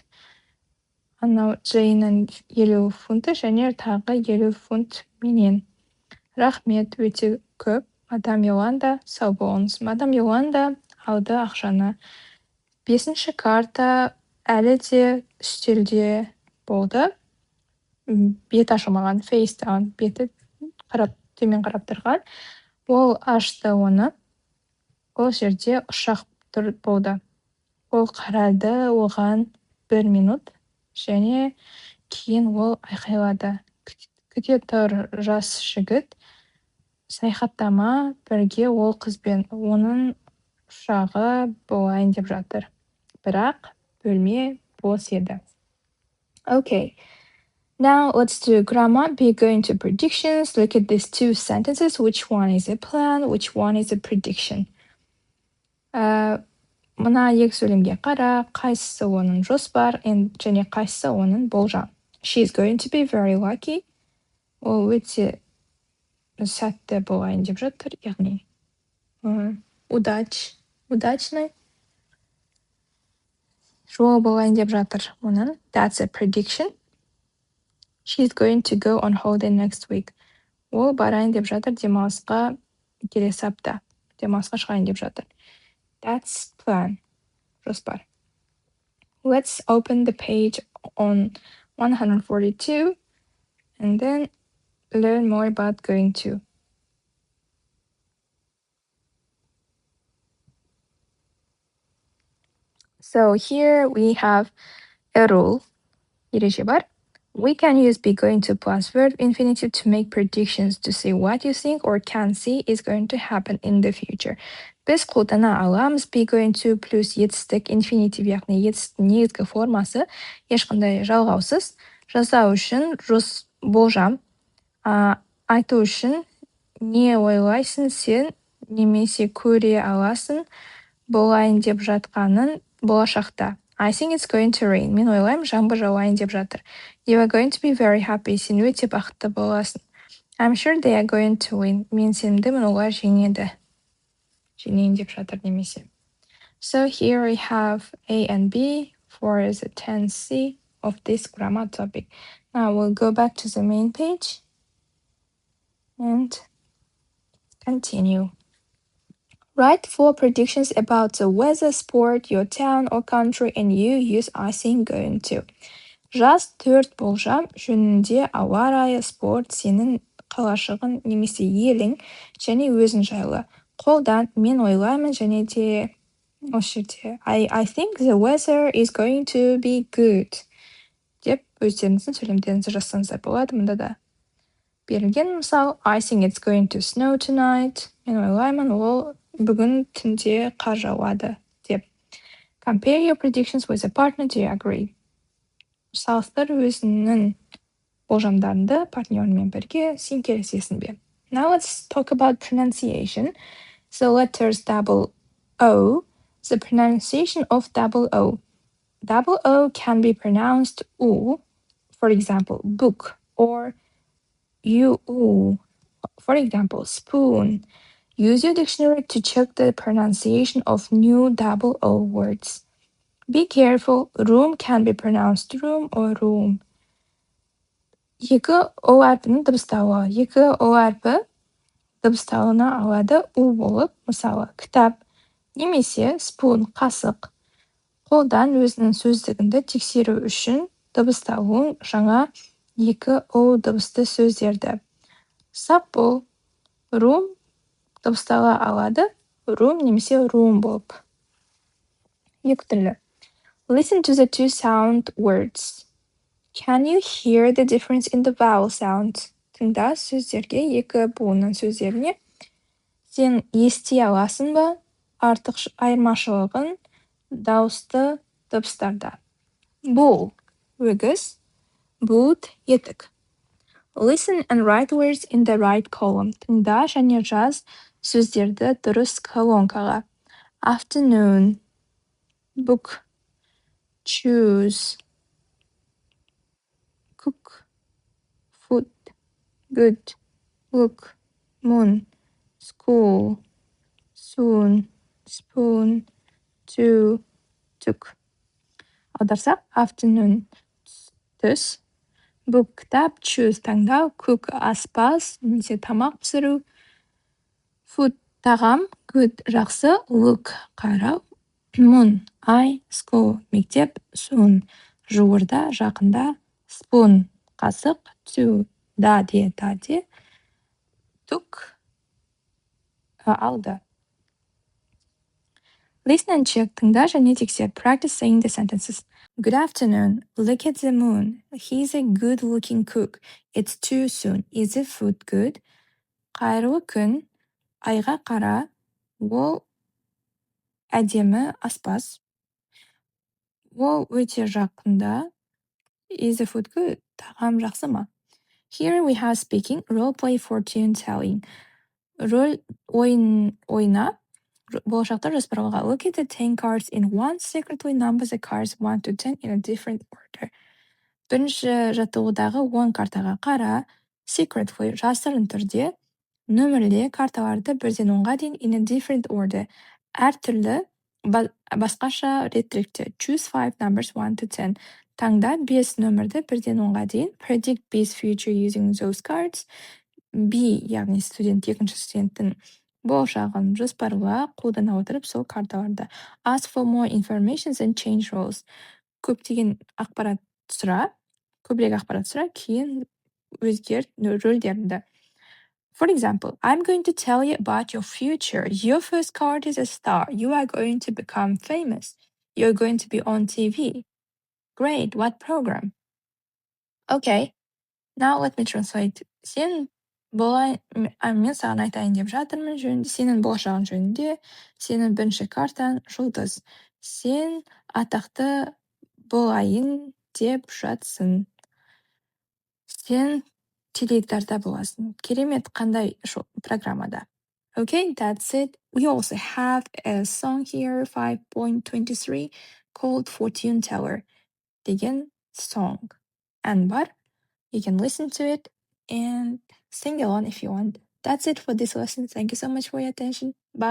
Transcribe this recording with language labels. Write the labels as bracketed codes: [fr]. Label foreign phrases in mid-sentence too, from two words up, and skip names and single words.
[kk] Анау Джейннің 50 фунты және тағы 50 фунт менен. Рахмет, өте көп. Мадам Йоланда, сау болыңыз. Мадам Йоланда алды ақшаны. 5-ші карта әлі де үстелде болды. Бет ашылмаған, [en] face down, [kk] беті төмен қарап тұрған. Ол ашты оны. Ол жерде ұшақ болды. Ол қарады оған 1 минут және кейін ол айқайлады. Күте тұр жас жігіт. Саяхаттама бірге ол қызбен. Оның ұшағы болайын деп жатыр. Бірақ бөлме бос еді. [en] Okay. Now let's do grammar. Be going to predictions. Look at these two sentences. Which one is a plan? Which one is a prediction? [kk] Мына екі сөйлемге қара, қайсысы оның жоспар және қайсысы оның болжам. [en] She's going to be very lucky. [kk] Ол өте сәтті болайын деп жатыр, яғни удачный жолы болайын деп жатыр оның. [en] That's a prediction. She's going to go on holiday next week. [kk] Ол барайын деп жатыр демалысқа келесі апта. Демалысқа шығайын деп жатыр. [en] That's plan. Жоспар. Let's open the page on 142 and then learn more about going to. So here we have a rule. [kk] ереже бар. [en] We can use be going to plus verb infinitive to make predictions to say what you think or can see is going to happen in the future. [kk] Біз қолдана аламыз [en] be going to [kk] плюс етістік infinitive, яғни етістіктің негізгі формасы ешқандай жалғаусыз. Жасау үшін болжам, айту үшін не ойлайсың сен немесе көре аласың болайын деп жатқанын болашақта. [en] I think it's going to rain. [kk] Мен ойлаймын жаңбыр жауайын деп жатыр. [en] You are going to be very happy. [kk] Сен өте бақытты боласың. [en] I'm sure they are going to win. [kk] Мен сенімдімін олар жеңеді. Жеңейін деп жатыр немесе. [en] So here we have A and B for the 10C of this grammar topic. Now we'll go back to the main page and continue. Write 4 predictions about the weather, sport, your town or country, and you use I think going to. [kk] Жаз 4 болжам жөнінде ауа райы, спорт, сенің қалашығың немесе елің және өзің жайлы. Қолдан мен ойлаймын және де осы жерде [en] I think the weather is going to be good [kk] деп өздеріңіздің сөйлемдеріңізді жазсаңыздар болады. Мұнда да берілген мысал [en] I think it's going to snow tonight. [kk] Мен ойлаймын ол бүгін түнде қар жауады деп. [en] Compare your predictions with a partner. Do you agree? [kk] Салыстыр өзіңнің болжамдарыңды партнеріңмен бірге, сен келісесің бе? [en] Now let's talk about pronunciation. The letters double O. The pronunciation of double O. Double O can be pronounced U, for example, book, or U. For example, spoon. Use your dictionary to check the pronunciation of new double O words. Be careful, room can be pronounced room or room. [kk] Екі O әрпінің дыбыстауы. Екі O әрпі дыбысталына алады U болып, мысалы, кітап, немесе spoon, қасық. Қолдан өзінің сөздігінді тексеру үшін дыбысталуын жаңа екі O дыбысты сөздерді. Саппол, room дыбыстала алады, room немесе room болып. Екі түрлі. [en] Listen to the two sound words. Can you hear the difference in the vowel sounds? [kk] Тыңда сөздерге, екі буынның сөздеріне. Сен ести аласың ба артық айырмашылығын дауысты дыбыстарда? Bull, өгіз, boot, етік. [en] Listen and write words in the right column. [kk] Тыңда және жаз сөздерді дұрыс колонкаға. [en] Afternoon, book, choose, cook, food, good, look, moon, school, soon, spoon, to, took. [kk] Аударсақ, afternoon, түс, book, кітап, choose, таңдау, cook, аспаз, немесе тамақ пісіру, food, тағам, good, жақсы, look, қарау, moon, ай, school, мектеп, soon, жуырда, жақында, spoon, қасық, to, даде, took, алды. [en] Listen and check, [kk] тыңда және тексер. [en] Practice saying the sentences. Good afternoon. Look at the moon. He's a good-looking cook. It's too soon. Is the food good? [kk] Қайырлы күн. Айға қара. Ол әдемі аспаз. Ол өте жақында. [en] Is the food good? [kk] Тағам жақсы ма? [en] Here we have speaking, role play, fortune telling. [kk] Рөл ойна. Болашақта жоспарлауға. [en] Look at the 10 cards in one, secretly number the cards 1 to 10 in a different order. [kk] Бірінші жаттығудағы 10 картаға қара, secretly жасырын түрде нөмірле карталарды 1-ден 10-ға дейін [en] in a different order. [kk] Әртүрлі басқаша реттілікте. [en] Choose 5 numbers 1 to 10. [kk] Таңда 5 нөмірді 1-ден 10-ға дейін. [en] Predict B's future using those cards. [kk] B, яғни студент, екінші студенттің болашағын жоспарла қолдана отырып сол карталарды. Ask for more information and change roles. Көптеген ақпарат сұра, көбірек ақпарат сұра, кейін өзгерт рөлдерді. [en] For example, I'm going to tell you about your future. Your first card is a star. You are going to become famous. You're going to be on TV. Great, what program? Okay, now let me translate. [kk] Мен саған айтайын деп жатырмын жөнінде, сенің болашағың жөнінде, сенің бірінші картаң жұлдыз. Сен атақты болайын деп жатсың. Сен теледидарда боласың. Керемет, қандай программада. [en] Okay, that's it. We also have a song here, 5.23, called Fortune Teller деген song. And бар. You can listen to it and sing along if you want. That's it for this lesson. Thank you so much for your attention.